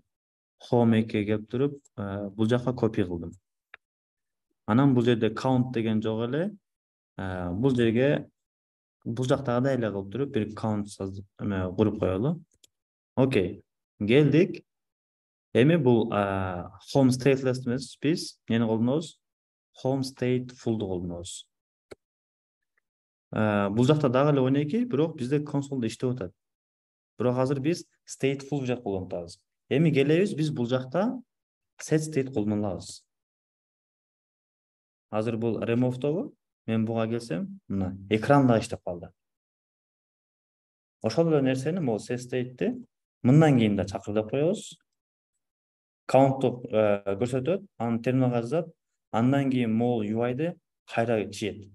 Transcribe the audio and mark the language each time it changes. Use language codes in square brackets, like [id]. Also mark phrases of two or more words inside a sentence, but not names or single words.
[ky] Home 2'ye келип туруп, бул жака копия кылдым. Анан бул жерде count деген жок эле. Бул жерге бул жактагыдай эле кылып туруп бир count куруп коелу. Окей. Келдик. Эми бул [en] home stateless [ky] эмес, биз эмнени колдонобуз? [en] Home stateful'ду [ky] колдонобуз. Бул жакта дагы эле ойнойки, бирок бизде консолдо иштеп атат. Бирок азыр биз [en] stateful widget [ky] колдонуп атабыз. Эми келебиз, биз бул жакта [en] set state [ky] колдоно алабыз. Азыр бул remove'тобу? Мен буга келсем, мына экран да иштеп калды. Ошол эле нерсени могу [en] set state'ти [ky] мындан кийин да чакыр деп коебуз. Count'ту көрсөтөт, аны терминалга жазат, андан кийин могул UI'ды кайра чиет.